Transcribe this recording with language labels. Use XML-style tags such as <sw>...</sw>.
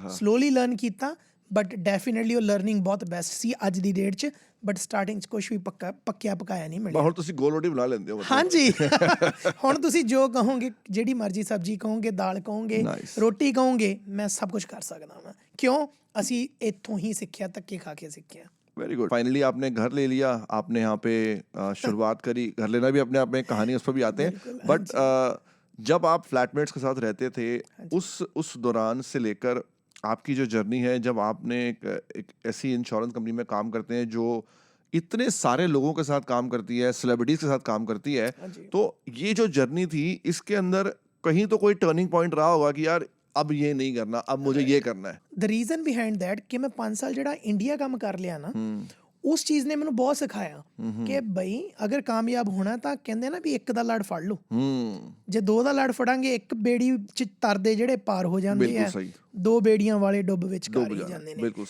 <pa>Slowly learn ਕੀਤਾ, but definitely ਉਹ learning ਬਹੁਤ ਬੈਸਟ ਸੀ ਅੱਜ ਦੀ ਡੇਟ 'ਚ। ਬਟ ਸਟਾਰਟਿੰਗ 'ਚ ਕੁਛ ਵੀ ਪੱਕਿਆ ਪਕਾਇਆ ਨਹੀਂ ਮਿਲਿਆ। ਹੁਣ ਤੁਸੀਂ ਗੋਲ ਰੋਟੀ ਬਣਾ ਲੈਂਦੇ ਹੋ? ਹਾਂਜੀ। ਹੁਣ ਤੁਸੀਂ ਜੋ ਕਹੋਗੇ, ਜਿਹੜੀ ਮਰਜ਼ੀ ਸਬਜ਼ੀ ਕਹੋਗੇ, ਦਾਲ ਕਹੋਗੇ, ਰੋਟੀ ਕਹੋਗੇ, ਮੈਂ ਸਭ ਕੁਝ ਕਰ ਸਕਦਾ ਹਾਂ। क्यों? ਅਸੀਂ ਇੱਥੋਂ ਹੀ ਸਿੱਖਿਆ, ਧੱਕੇ ਖਾ ਕੇ ਸਿੱਖਿਆ।</pa> <en>Very good.</en> <hi>फाइनली आपने घर ले लिया, आपने यहाँ पे शुरुआत करी। घर लेना भी अपने आप में कहानी, उस पर भी आते हैं। बट जब आप फ्लैटमेट्स के साथ रहते थे, उस दौरान से लेकर आपकी जो जर्नी है, जब आपने एक ऐसी इंश्योरेंस कंपनी में काम करते हैं जो इतने सारे लोगों के साथ काम करती है, सेलिब्रिटीज़ के साथ काम करती है, तो ये जो जर्नी थी, इसके अंदर कहीं तो कोई टर्निंग पॉइंट रहा होगा कि यार अब ये नहीं करना, अब मुझे ये करना है।</hi> <en>the reason behind that</en> <pa>कि मैं 5 साल ਜਿਹੜਾ ਇੰਡੀਆ ਕੰਮ ਕਰ ਲਿਆ ਨਾ, ਉਸ ਚੀਜ਼ ਨੇ ਮੈਨੂੰ ਬਹੁਤ ਸਿਖਾਇਆ ਕਿ ਬਈ ਅਗਰ ਕਾਮਯਾਬ ਹੋਣਾ ਤਾਂ ਕਹਿੰਦੇ ਨਾ ਵੀ ਇੱਕ ਦਾ ਲੜ ਫੜ ਲਓ। ਜੇ ਦੋ ਦਾ ਲੜ ਫੜਾਂਗੇ, ਇੱਕ ਬੇੜੀ 'ਚ ਤਰਦੇ ਜਿਹੜੇ ਪਾਰ ਹੋ ਜਾਂਦੇ ਆ, ਦੋ ਬੇੜੀਆਂ ਵਾਲੇ ਡੁੱਬ ਵਿੱਚ ਘਰ ਹੀ ਜਾਂਦੇ ਨੇ।</pa>